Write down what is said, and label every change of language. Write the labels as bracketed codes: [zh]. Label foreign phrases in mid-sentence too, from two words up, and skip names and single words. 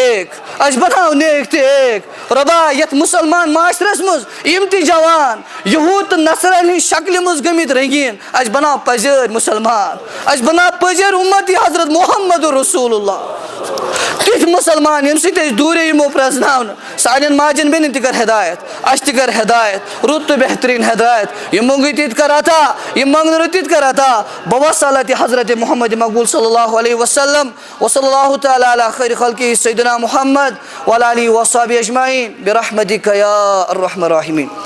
[ks] تہٕ ایک رۄبا یتھ مُسلمان معاشرس منٛز یِم تہِ جوان یہوٗد تہٕ نصرن ہٕنٛدۍ شکلہِ منٛز گٔمٕتۍ رنگیٖن اَسہِ بناو پزیٲرۍ مُسلمان اَسہِ بناو پزیٲرۍ اُمتی حضرت محمد رسول اللہ تِتھۍ مُسلمان ییٚمہِ سۭتۍ أسۍ دوٗرے یِمو پرٛزناونہٕ سانٮ۪ن ماجٮ۪ن بیٚنٮ۪ن تہِ کر ہدایت اَسہِ تہِ کر ہدایت رُت تہٕ بہتریٖن ہدایت یِم منٛگٕے تِتہِ کر عطا یِم منٛگنہٕ تِتہِ کر عطا [ar] بوصلة حضرت محمد مقبول صلی اللہ علیہ وسلم وصلی اللہ تعالیٰ علی خیر خلقہ سیدنا محمد وعلی آلہ وصحبہ اجمعین برحمتک یا ارحم الراحمین.